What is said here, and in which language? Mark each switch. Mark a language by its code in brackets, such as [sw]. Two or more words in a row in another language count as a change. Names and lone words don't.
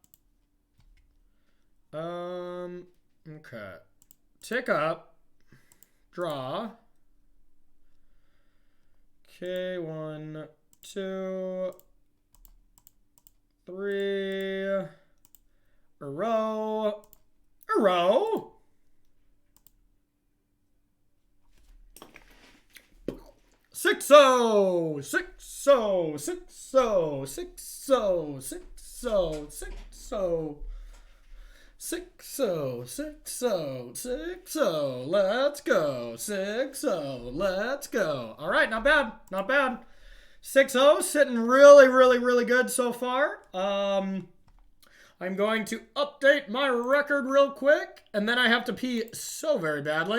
[en] Okay. Tick up. Draw. Okay, 1, 2, 3. A row. A row. Six-o, six-o, six-o, six-o, six-o, six-o, six-o, six-o, six-o, let's go, six-o, let's go. All right, not bad, not bad. 6-0, sitting really, really, really good so far. I'm going to update my record real quick, and then I have to pee so very badly.